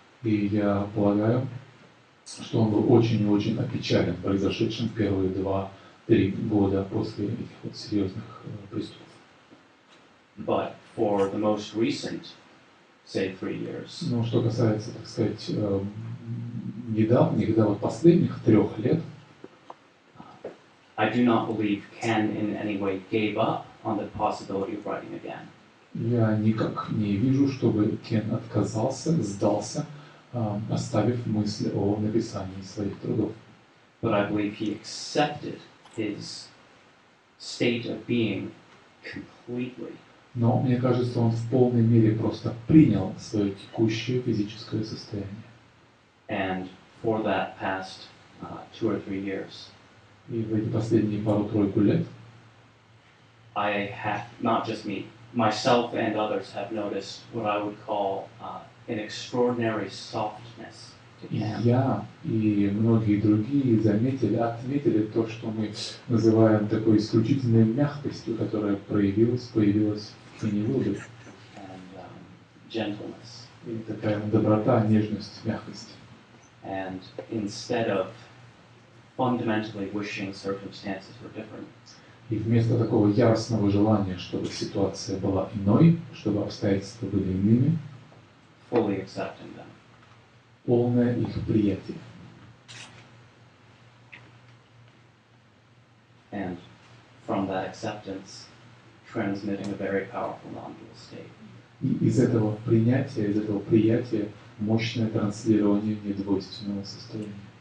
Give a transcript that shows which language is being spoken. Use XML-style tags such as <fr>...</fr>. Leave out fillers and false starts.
<ru>И я полагаю, что он был очень и очень опечален произошедшим первые 2-3 года после этих вот серьезных приступов.</ru> <en>But for the most recent, say 3 years,</en> <ru>Но что касается, так сказать, недавних, да, вот последних 3 лет,</ru> <en>I do not believe Ken in any way gave up on the possibility of writing again.</en> <ru>я никак не вижу, чтобы Кен отказался, сдался, оставив мысль о написании своих трудов.</ru> <en>But I believe he accepted his state of being completely.</en> <ru>Но мне кажется, он в полной мере просто принял свое текущее физическое состояние.</ru> <en>And for that past 2 or 3 years,</en> <ru>И в эти последние пару-тройку лет</ru> <en>I have, not just me, myself and others have noticed what I would call an extraordinary softness to</en> <ru>и</ru> <en>Ken.</en> <ru>я и многие другие отметили то, что мы называем такой исключительной мягкостью, которая появилась в Кене Уилбере.</ru> <en>And gentleness.</en> <ru>И такая доброта, нежность, мягкость.</ru> <en>And instead of fundamentally wishing circumstances were different,</en> <ru>И вместо такого яростного желания, чтобы ситуация была иной, чтобы обстоятельства были иными,</ru> <en>fully accepting them.</en> <ru>полное их приятие.</ru> <en>And from that acceptance, transmitting a very powerful non-dual state.</en> <ru>И из этого приятия мощное транслирование недвойственного состояния.</ru>